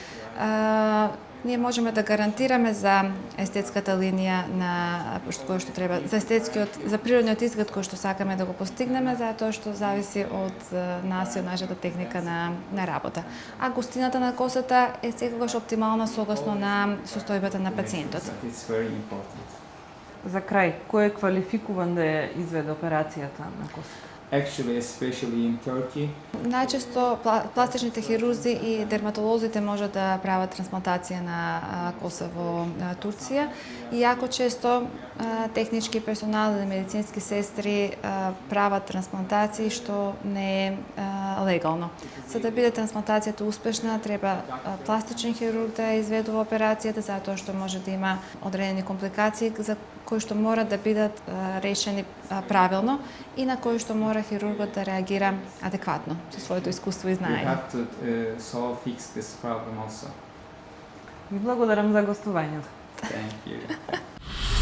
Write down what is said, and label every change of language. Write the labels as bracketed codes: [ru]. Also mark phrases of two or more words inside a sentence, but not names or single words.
[mk] Ние можеме да гарантираме за естетската линија на кој што треба, за природниот изглед кој што сакаме да го постигнеме, затоа што зависи од нас и од нашата техника на работа. А густината на косата е секогаш оптимална согласно на состојбата на пациентот. [en] It's very important. [mk] За крај, кој е квалификуван да ја изведе операцијата на косата? [en] Actually, especially in Turkey, [mk] Најчесто пластичните хирурзи и дерматолозите можат да прават трансплантација на коса во Турција и јако често технички персонал или медицински сестри прават трансплантации што не е легално. За да биде трансплантацијата успешна, треба пластичен хирург да изведува операцијата, затоа што може да има одредени компликации за кои што мора да бидат решени правилно и на кои што мора хирургот да реагира адекватно со своето искуство и [en] we [mk] знаење. [en] have to fix this problem also. [mk] Ви благодарам за гостувањето. [en] Thank you.